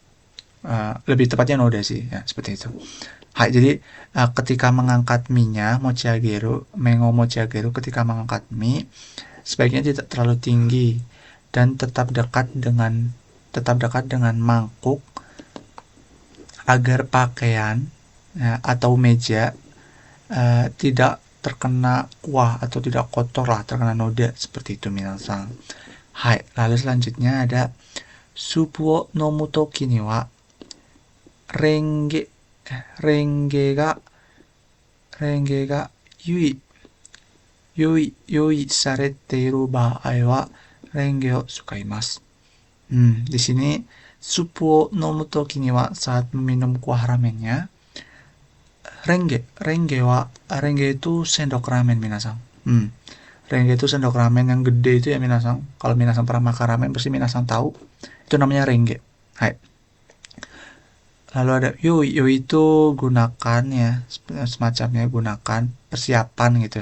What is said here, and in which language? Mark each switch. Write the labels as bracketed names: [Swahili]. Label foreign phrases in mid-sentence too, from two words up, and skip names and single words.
[Indonesian] Lebih tepatnya noda sih ya, seperti itu. Hai, jadi ketika mengangkat mie-nya, [Japanese] 麺を持ち上げる, [Indonesian] ketika mengangkat mie, sebaiknya tidak terlalu tinggi dan tetap dekat dengan mangkuk agar pakaian atau meja tidak terkena kuah atau tidak kotor lah, terkena noda seperti itu minasang. [Japanese] Hai, lalu selanjutnya ada スープを飲む時には蓮華が用意されている場合は蓮華を使います. [Indonesian] Di sini [Japanese] スープを飲む時には, [Indonesian] saat meminum kuah ramennya, renge itu sendok ramen minasang. Renge itu sendok ramen yang gede itu ya minasang. Kalau minasang pernah makan ramen pasti minasang tahu. Itu namanya renge. Hai. Lalu ada yoi itu gunakan ya, semacamnya gunakan, persiapan gitu.